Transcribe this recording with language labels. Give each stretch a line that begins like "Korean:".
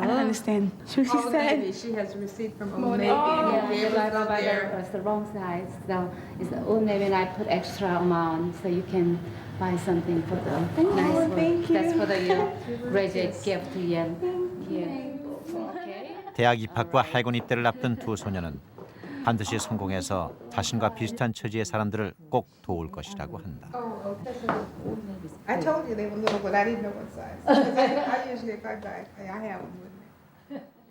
English: I don't understand. What she said? Navy. She has a receipt from Old Navy. It's the wrong size. So it's the Old Navy, and I put extra amount so you can buy something for the nice thank you. That's for the graduate gift to you. Okay.
Korean: 대학 입학과 해군 입대를 앞둔 두 소녀는 반드시 성공해서 자신과 비슷한 처지의 사람들을 꼭 도울 것이라고 한다.
English: I told you they were little, but I didn't know what size. I usually, if I buy, I have them with me.